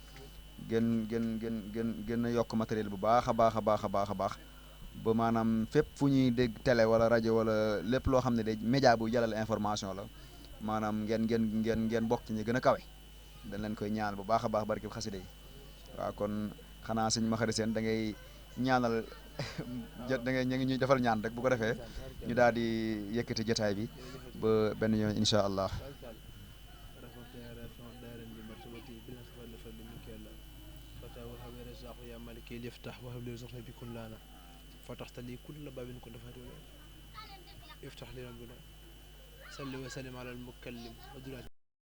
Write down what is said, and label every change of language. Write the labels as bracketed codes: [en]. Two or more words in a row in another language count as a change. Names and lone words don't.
[wo] gën a yokk matériel bu baax a baax a baax a baax a baax ba maanaam fépp fu ñuy dégg télé wala rajo wala lépp loo xam ne de média bu jàllale information la maanaam ngeen bokk ci ñi gën a kawe dañ leen koy ñaan bu baax a baax barki xasida yi waaw kon xanaa sëñ Makhary Sène da ngay ñaanal da ngay ñu ngi ñuy defal ñaan rek bu ko defee ñu daal di yëkkati jotaay bi ba benn yoon [ar] إن شاء الله. يفتح وهب لي رزقنا بكل لنا فتحت لي كل باب كنت فاتونا افتح لي ربنا صل وسلم على المكلم